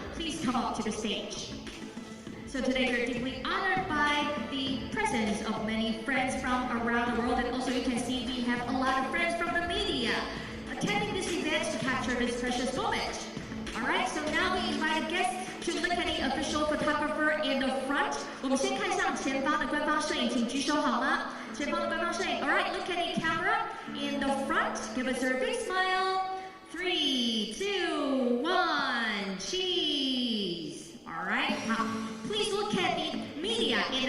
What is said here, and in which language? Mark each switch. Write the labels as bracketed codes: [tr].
[en] Please come up to the stage. So today we're deeply honored by the presence of many friends from around the world, and also you can see we have a lot of friends from the media attending this event to capture this precious moment. Alright, so now we invite guests to look at the official photographer in the front. [zh] 我们先看向前方的官方摄影，请举手好吗？前方的官方摄影。 [en] Alright, look at the camera in the front. Give us a big smile. 3, 2, 1, cheese. Alright, now please look at the media